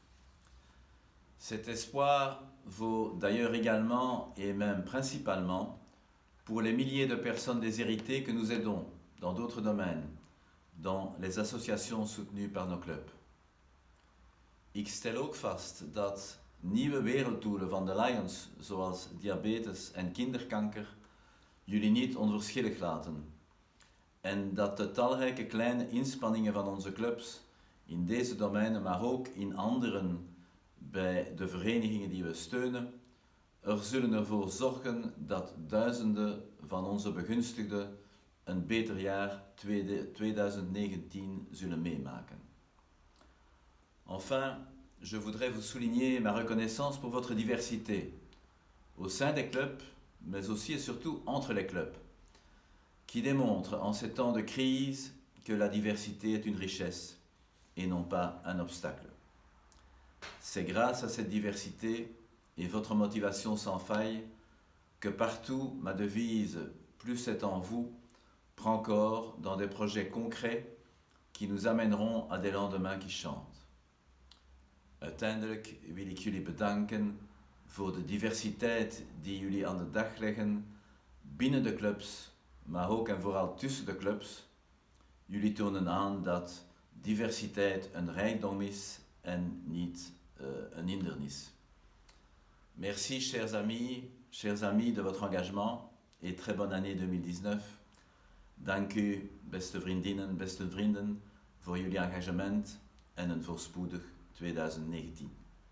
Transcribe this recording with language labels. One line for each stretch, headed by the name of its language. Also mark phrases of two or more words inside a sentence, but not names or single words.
French: Cet espoir vaut d'ailleurs également et même principalement pour les milliers de personnes déshéritées que nous aidons dans d'autres domaines, dans les associations soutenues par nos clubs.
Dutch: Ik stel ook vast dat nieuwe werelddoelen van de Lions, zoals diabetes en kinderkanker, jullie niet onverschillig laten. En dat de talrijke kleine inspanningen van onze clubs in deze domeinen, maar ook in anderen bij de verenigingen die we steunen, er zullen ervoor zorgen dat duizenden van onze begunstigden een beter jaar 2019 zullen meemaken.
French: Enfin, je voudrais vous souligner ma reconnaissance pour votre diversité, au sein des clubs, mais aussi et surtout entre les clubs, qui démontre en ces temps de crise que la diversité est une richesse et non pas un obstacle. C'est grâce à cette diversité et votre motivation sans faille que partout ma devise « Plus est en vous » prend corps dans des projets concrets qui nous amèneront à des lendemains qui chantent.
Dutch: Uiteindelijk wil ik jullie bedanken voor de diversiteit die jullie aan de dag leggen binnen de clubs, maar ook en vooral tussen de clubs. Jullie tonen aan dat diversiteit een rijkdom is en niet een hindernis.
French: Merci chers amis de votre engagement et très bonne année 2019.
Dutch: Dank u, beste vriendinnen, beste vrienden, voor jullie engagement en een voorspoedig 2019.